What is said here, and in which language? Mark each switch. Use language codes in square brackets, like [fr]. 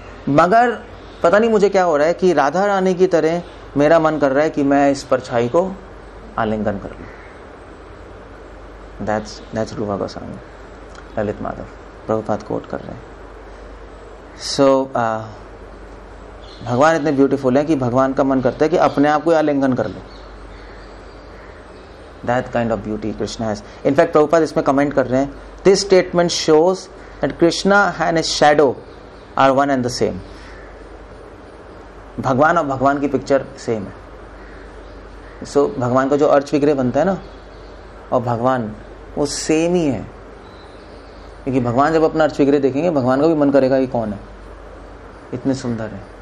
[hi] मगर पता नहीं मुझे क्या हो रहा है कि राधा रानी की तरह मेरा मन कर रहा है कि मैं इस परछाई को आलिंगन कर लूं। [en] That's [hi] Rupa Goswami, Lalit Madhav, Prabhupada coat कर रहे हैं। सो भगवान इतने ब्यूटीफुल हैं कि भगवान का मन करता है कि अपने आप को आलिंगन कर लो। [en] That kind of beauty Krishna has. In fact, [hi] Prabhupada इसमें कमेंट कर रहे हैं, [en] this statement shows that Krishna and his shadow are one and the same. [hi] भगवान और भगवान की पिक्चर सेम है। सो भगवान का जो अर्च विग्रह बनता है ना, और भगवान वो सेम ही है, क्योंकि भगवान जब अपना अर्च विग्रह देखेंगे भगवान का भी मन करेगा ये कौन है, इतने सुंदर है।